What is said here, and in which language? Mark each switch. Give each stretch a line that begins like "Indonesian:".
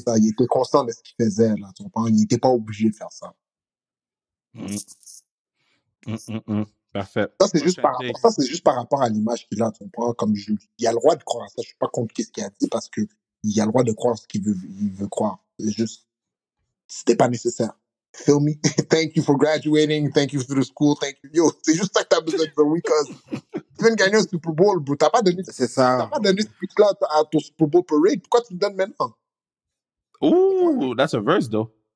French: Ça, il était constant de ce qu'il faisait, là, tu comprends? Il était pas obligé de faire ça. Parfait. Ça, c'est juste par rapport à l'image qu'il a, tu comprends? Il a le droit de croire ça. Je suis pas contre ce qu'il a dit parce que il a le droit de croire ce qu'il veut croire. C'est juste, c'était pas nécessaire.
English: Feel me? Thank you for graduating. Thank you for the school. Thank you.
French: Yo, c'est juste ça que t'as besoin de dire, oui, cause tu viens de gagner un Super Bowl, bro. T'as pas donné ce speech-là à ton Super Bowl parade. Pourquoi tu le donnes maintenant?
English: Ooh, that's a verse, though.